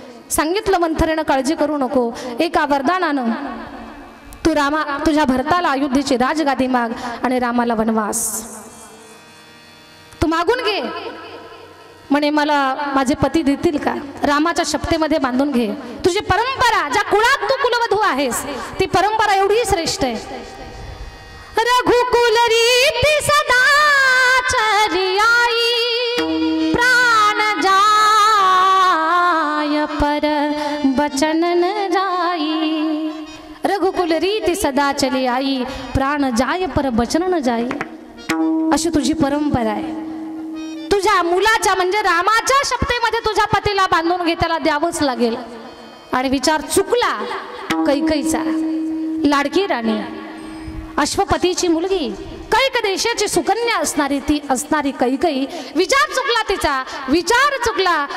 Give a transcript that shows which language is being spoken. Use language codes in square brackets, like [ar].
[mr] सांगितलं मंथरेनं काळजी करू नको, एका वरदानानं तू तुझ्या भरताला अयोध्येची राजगादी माग आणि रामाला वनवास तू मागून घे. म्हणे मला माझे पती देतील का? रामाच्या शपथेमध्ये बांधून घे. तुझी परंपरा, ज्या कुळात तू कुलवधू आहेस, ती परंपरा एवढी श्रेष्ठ आहे. [awa] रघुकुल रीती सदा चली आई, प्राण जाय पर बचन न जाई. रघुकुल रीती सदा चली आई, प्राण जाय पर बचन न जाई. [mr] अशी तुझी परंपरा आहे. तुझ्या मुलाच्या म्हणजे रामाच्या शपथेमध्ये तुझ्या पतीला बांधून घे, त्याला द्यावंच लागेल. आणि विचार चुकला कैकेयीचा. लाडकी राणी, अश्वपतीची मुलगी, कैक देशाची सुकन्या असणारी कैकेयी, विचार चुकला तिचा. विचार चुकला.